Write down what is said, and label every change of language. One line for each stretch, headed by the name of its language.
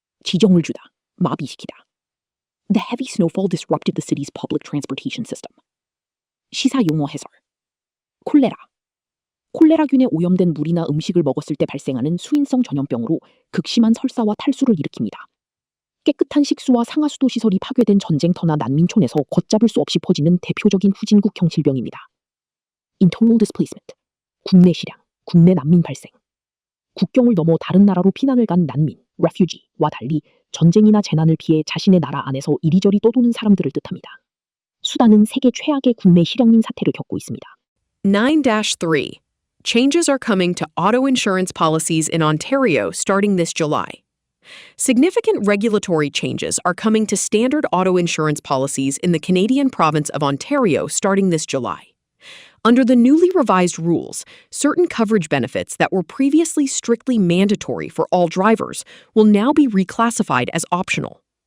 Korean: 지정을 주다, 마비시키다.
English: The heavy snowfall disrupted the city's public transportation system.
Korean: 시사 용어 해설. 콜레라. 콜레라균에 오염된 물이나 음식을 먹었을 때 발생하는 수인성 전염병으로 극심한 설사와 탈수를 일으킵니다. 깨끗한 식수와 상하수도 시설이 파괴된 전쟁터나 난민촌에서 걷잡을 수 없이 퍼지는 대표적인 후진국형 질병입니다.
English: Internal displacement.
Korean: 국내 실향, 국내 난민 발생. 국경을 넘어 다른 나라로 피난을 간 난민, refugee와 달리 전쟁이나 재난을 피해 자신의 나라 안에서 이리저리 떠도는 사람들을 뜻합니다. 수단은 세계 최악의 국내 실향민 사태를 겪고 있습니다. 9-3.
English: Changes are coming to auto insurance policies in Ontario starting this July. Significant regulatory changes are coming to standard auto insurance policies in the Canadian province of Ontario starting this July. Under the newly revised rules, certain coverage benefits that were previously strictly mandatory for all drivers will now be reclassified as optional.